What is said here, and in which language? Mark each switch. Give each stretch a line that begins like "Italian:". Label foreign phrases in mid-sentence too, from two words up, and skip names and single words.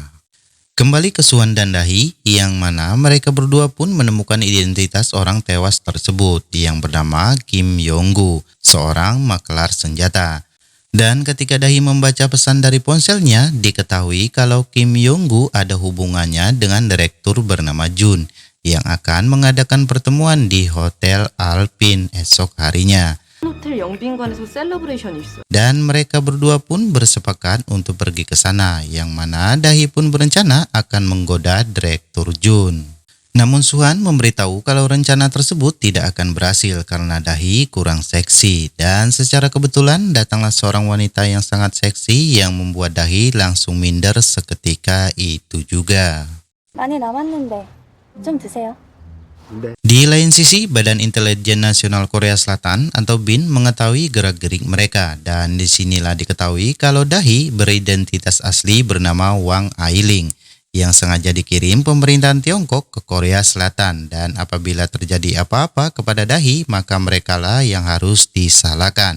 Indonesian: Kembali ke Suhan dan Dahi, yang mana mereka berdua pun menemukan identitas orang tewas tersebut, yang bernama Kim Yonggu, seorang makelar senjata. Dan ketika Dahi membaca pesan dari ponselnya, diketahui kalau Kim Yonggu ada hubungannya dengan direktur bernama Jun yang akan mengadakan pertemuan di Hotel Alpine esok harinya.
Korean: 호텔 영빈관에서 셀러브레이션이 있어요.
Indonesian: Dan mereka berdua pun bersepakat untuk pergi ke sana, yang mana Dahi pun berencana akan menggoda direktur Jun. Namun Suhan memberitahu kalau rencana tersebut tidak akan berhasil karena Dahi kurang seksi. Dan secara kebetulan datanglah seorang wanita yang sangat seksi yang membuat Dahi langsung minder seketika itu juga.
Korean: 많이 남았는데 좀 드세요.
Indonesian: Di lain sisi, Badan Intelijen Nasional Korea Selatan atau BIN mengetahui gerak-gerik mereka. Dan disinilah diketahui kalau Dahi beridentitas asli bernama Wang Ailing, yang sengaja dikirim pemerintahan Tiongkok ke Korea Selatan, dan apabila terjadi apa-apa kepada Dahi maka merekalah yang harus disalahkan.